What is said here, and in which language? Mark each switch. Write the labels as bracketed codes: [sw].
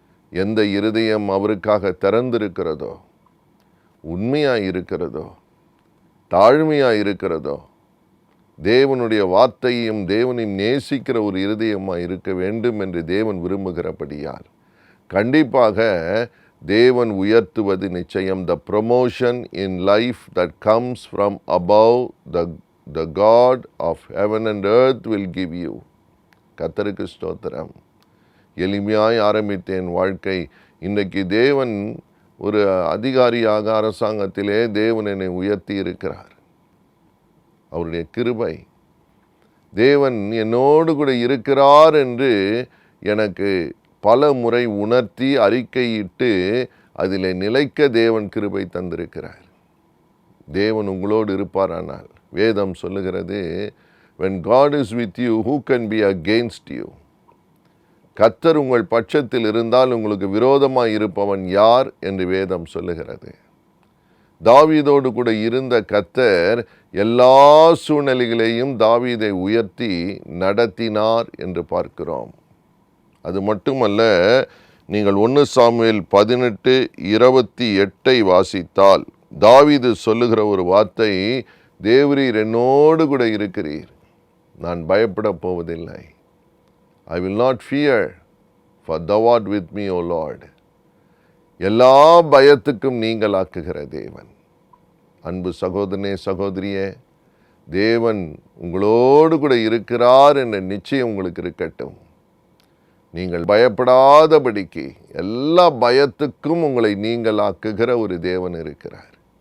[ta] எந்த இருதயம் அவருக்காக திறந்திருக்கிறதோ, உண்மையாக இருக்கிறதோ, தாழ்மையாக இருக்கிறதோ, தேவனுடைய வார்த்தையும் தேவனையும் நேசிக்கிற ஒரு இருதயமாக இருக்க வேண்டும் என்று தேவன் விரும்புகிறபடியால் கண்டிப்பாக தேவன் உயர்த்துவது நிச்சயம். [en] The promotion in life that comes from above, the God of heaven and earth will give you. [ta] கர்த்தருக்கு ஸ்தோத்திரம். எளிமையாய் ஆரம்பித்தேன் வாழ்க்கை. இன்றைக்கு தேவன் ஒரு அதிகாரியாக அரசாங்கத்திலே தேவன் என்னை உயர்த்தி இருக்கிறார். அவருடைய கிருபை. தேவன் என்னோடு கூட இருக்கிறார் என்று எனக்கு பல முறை உணர்த்தி அறிக்கையிட்டு அதில் நிலைக்க தேவன் கிருபை தந்திருக்கிறார். தேவன் உங்களோடு இருப்பாரானால் வேதம் சொல்லுகிறது, [en] when God is with you, who can be against you? [ta] கர்த்தர் உங்கள் பட்சத்தில் இருந்தால் உங்களுக்கு விரோதமாய் இருப்பவன் யார் என்று வேதம் சொல்லுகிறது. தாவீதோடு கூட இருந்த கர்த்தர் எல்லா சூழ்நிலைகளையும் தாவீதை உயர்த்தி நடத்தினார் என்று பார்க்கிறோம். அது மட்டுமல்ல, நீங்கள் 1 சாமுவேல் 18:28 வாசித்தால் தாவீது சொல்லுகிற ஒரு வார்த்தை, தேவரீர் என்னோடு கூட இருக்கிறீர், நான் பயப்பட போவதில்லை. [en] I will not fear, for thou art with me, O Lord. [ta] எல்லா பயத்துக்கும் நீங்களாக்குகிற தேவன். அன்பு சகோதரனே, சகோதரியே, தேவன் உங்களோடு கூட இருக்கிறார் என்ற நிச்சயம் உங்களுக்கு இருக்கட்டும். நீங்கள் பயப்படாதபடிக்கு எல்லா பயத்துக்கும் உங்களை நீங்களாக்குகிற ஒரு தேவன் இருக்கிறார்.